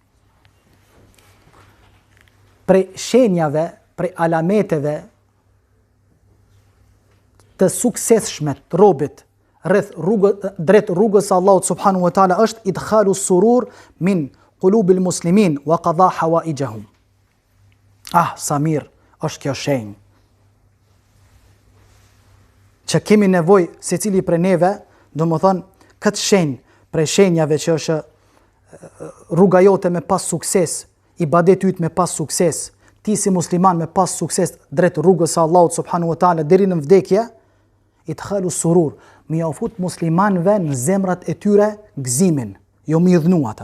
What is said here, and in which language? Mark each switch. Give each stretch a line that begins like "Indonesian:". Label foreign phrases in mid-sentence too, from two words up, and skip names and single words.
Albanian: Prej shenjave, prej alameteve të suksesshme të robit drejt rrugës së Allahut
Arabic: سبحانه وتعالى
Albanian: është
Arabic: إدخال السرور من قلوب المسلمين وقضاء حوائجهم.
Albanian: Sa mirë është kjo shenjë. Që kemi nevojë secili prej neve, domethënë këtë shenjë prej shenjave që është rruga jote me pas sukses, ibadeti yt me pas sukses, ti si musliman me pas sukses drejt rrugës së Allahut
Arabic: سبحانه وتعالى
Albanian: deri në vdekje,
Arabic: إدخال السرور,
Albanian: mi ia fut muslimanëve në zemrat e tyre gëzimin, jo mi dhnu ata.